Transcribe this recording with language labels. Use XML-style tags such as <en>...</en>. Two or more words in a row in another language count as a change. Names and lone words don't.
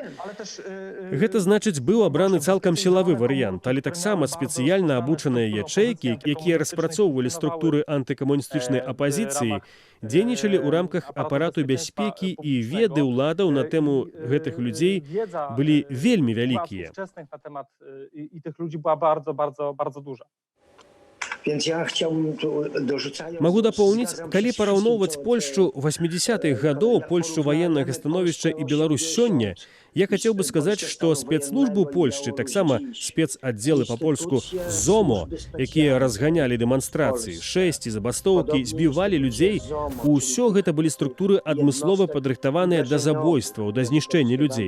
<be>Гэта значыць, быў абраны цалкам сілавы варыянт, але таксама спецыяльна абучаныя ячэйкі, якія распрацоўвалі структуры антыкамуністычнай апазіцыі, дзейнічалі ў рамках апарату бяспекі, і веды ўладаў на тэму гэтых людзей былі вельмі вялікія.</be> <pl>Więc ja chciałbym tu dorzucając...</pl> <be>Магу дапоўніць,</be> <pl>zgadzam się</pl> <be>калі</be> <pl>z wszystkim,</pl> <be>параўноўваць</be> <pl>co-</pl> <be>Польшчу 80-х гадоў, Польшчу ваеннага становішча і Беларусь сёння, я хацеў бы сказаць, што спецслужбы ў Польшчы, таксама спецаддзелы па-польску ЗОМО, якія разганялі дэманстрацыі, шэсці, забастоўкі, збівалі людзей, усё гэта былі структуры адмыслова падрыхтаваныя да забойстваў, да знішчэння людзей.</be>